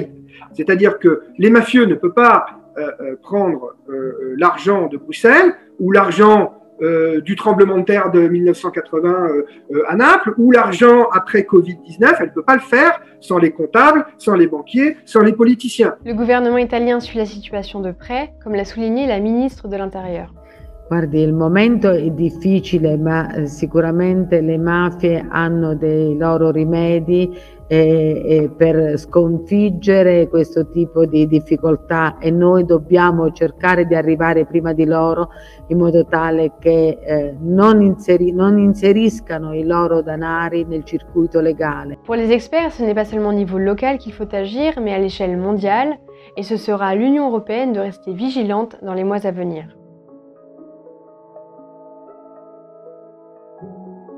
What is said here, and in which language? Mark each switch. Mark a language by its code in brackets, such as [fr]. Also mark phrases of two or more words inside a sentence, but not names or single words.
[fr] C'est-à-dire que les mafieux ne peuvent pas prendre l'argent de Bruxelles ou l'argent du tremblement de terre de 1980 à Naples ou l'argent après Covid-19. Elle ne peut pas le faire sans les comptables, sans les banquiers, sans les politiciens. Le gouvernement italien suit la situation de près, comme l'a souligné la ministre de l'Intérieur. [it] Guardi, il momento è difficile, ma sicuramente le mafie hanno dei loro rimedi per sconfiggere questo tipo di difficoltà e noi dobbiamo cercare di arrivare prima di loro in modo tale che non inseriscano i loro danari nel circuito legale. [fr] Pour les experts, ce n'est pas seulement au niveau local qu'il faut agir, mais à l'échelle mondiale. et ce sera à l'Union européenne de rester vigilante dans les mois à venir.